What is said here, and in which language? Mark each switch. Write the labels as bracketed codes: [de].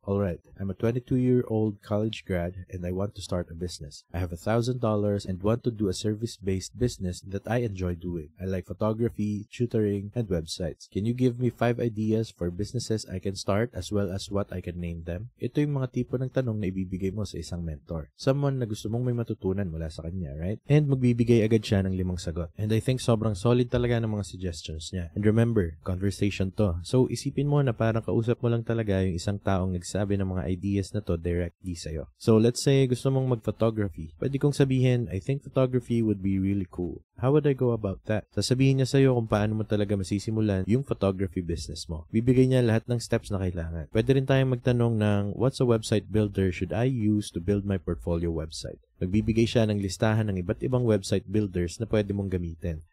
[en] Alright, I'm a 22-year-old college grad and I want to start a business. I have $1,000 and want to do a service-based business that I enjoy doing. I like photography, tutoring, and websites. Can you give me 5 ideas for businesses I can start as well as what I can name them? [tl] Ito yung mga tipo ng tanong na ibibigay mo sa isang mentor. Someone na gusto mong may matutunan mula sa kanya, right? And magbibigay agad siya ng 5 sagot. And [en] I think [tl] sobrang solid talaga ng mga suggestions niya. [en] And remember, [tl] conversation to. So isipin mo na parang kausap mo lang talaga yung isang taong nagsabi ng mga ideas na to directly sa'yo. [en] So let's say [tl] gusto mong mag-photography. Pwede kong sabihin, [en] I think photography would be really cool. How would I go about that? [tl] Sasabihin niya sa'yo kung paano mo talaga masisimulan yung photography business mo. Bibigay niya lahat ng steps na kailangan. Pwede rin tayong magtanong ng, [en] what's a website builder should I use to build my portfolio website? [tl] Magbibigay siya ng listahan ng iba't ibang website builders na pwede mong gamitin.